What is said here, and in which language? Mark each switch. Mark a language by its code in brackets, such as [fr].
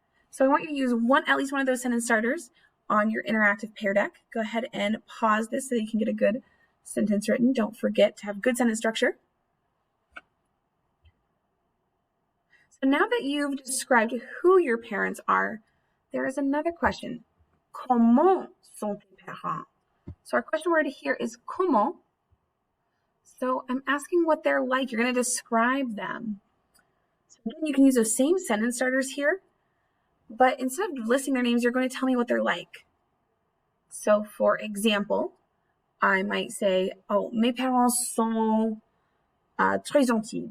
[en] So I want you to use at least one of those sentence starters on your interactive Pear Deck. Go ahead and pause this so that you can get a good sentence written. Don't forget to have good sentence structure. So now that you've described who your parents are, there is another question. [fr] Comment sont tes parents? [en] So our question word here is comment. So I'm asking what they're like. You're going to describe them. So again, you can use those same sentence starters here, but instead of listing their names, you're going to tell me what they're like. So for example, I might say, oh, [fr] mes parents sont très gentils.